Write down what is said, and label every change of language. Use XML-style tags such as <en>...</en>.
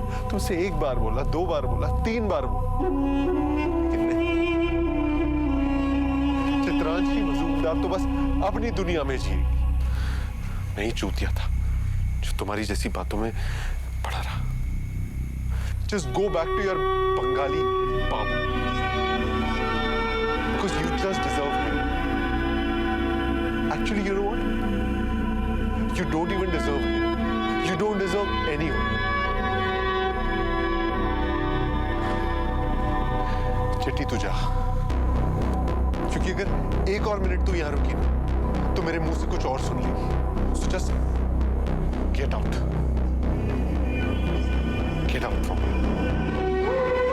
<hi>तुमसे एक बार बोला, 2 बार बोला, 3 बार बोला, लेकिन नहीं। चित्रांशी मजूमदार तो बस अपनी दुनिया में जी रही। मैं ही चूतिया था जो तुम्हारी जैसी बातों में पड़ा रहा।</hi> <en>Just go back to your Bengali babu, because you just deserve him. Actually, you know what? You don't even deserve him. You don't deserve anyone.</en> <hi>चिट्टी तू जा, क्योंकि अगर एक और मिनट तू यहां रुकी ना, तो मेरे मुंह से कुछ और सुन लेगी।</hi> <en>So just get out. Get out from here.</en>